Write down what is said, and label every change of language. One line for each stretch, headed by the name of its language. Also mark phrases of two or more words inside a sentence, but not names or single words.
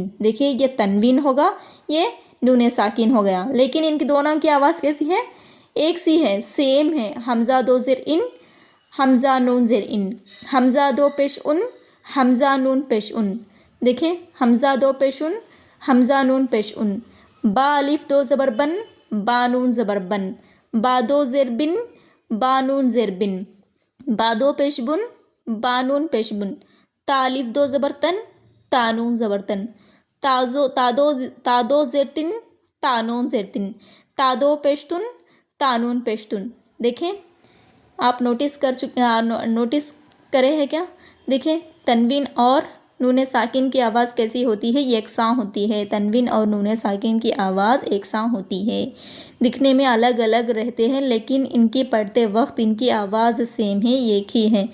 Urdu: دیکھیں یہ تنوین ہوگا، یہ نون ساکن ہو گیا، لیکن ان کی دونوں کی آواز کیسی ہے؟ ایک سی ہے، سیم ہے۔ حمزہ دو زیر ان، حمزہ نون زیر ان، حمزہ دو پیش ان، حمزہ نون پیش ان۔ دیکھیں حمزہ دو پیش ان، حمزہ نون پیش ان، با الف دو زبر بن، با نون زبر بن، با دو زیر بن، با نون زیر بن، با دو پیش بن، با نون پیش بن، تا الف دو زبر تن، تا نون زبر تن، تا دو زیر تن، تا نون زیر تن، تا دو پیش تن، تا نون پیش تن۔ دیکھیں آپ نوٹس کرے ہیں کیا؟ دیکھیں تنوین اور نون ساکن کی آواز کیسی ہوتی ہے؟ یکساں ہوتی ہے۔ تنوین اور نون ساکن کی آواز یکساں ہوتی ہے، دکھنے میں الگ الگ رہتے ہیں لیکن ان کی پڑھتے وقت ان کی آواز سیم ہے، ایک ہی ہے۔